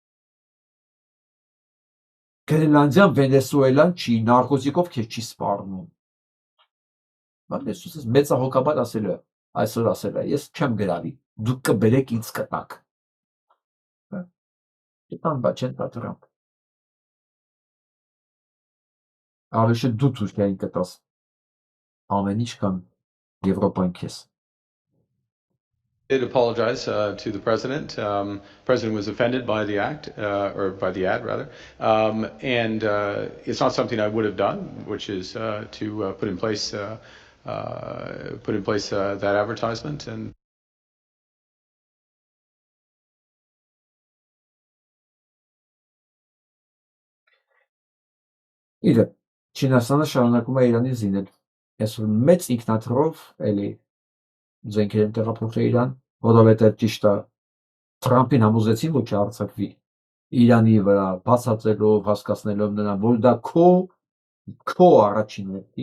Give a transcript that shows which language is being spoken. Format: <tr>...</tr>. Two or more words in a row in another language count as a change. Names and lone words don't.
<hy>Գրենլանդիան, Վենեսուելան չի, նարկոտիկով քեզ չի սպառնում։ Բայց ես մեծահոգաբար ասել է, այսօր ասել է, ես չեմ գրավի, դուք կբերեք ինձ կտակ։ Այդան բա չեն տա Թրամփ։ Ավելի դու Թուրքիային կտաս։ Ամեն ինչ կան Եվրոպան քեզ։</hy> <en>Did apologize to the president. President was offended by the act, or by the ad rather, and it's not something I would have done, which is to put in place that advertisement. And</en> <hy>Իդեպ, Չինաստանը շարունակում է Իրանին զինել։ Այսօր մեծ ինքնաթռով էլի զենքեր են տեղափոխել Իրան, որովհետև ճիշտ է Թրամփին համոզեցին, որ չհարձակվի Իրանի վրա, բացատրելով, հասկացնելով նրան, որ դա քո առաջինն է,</hy>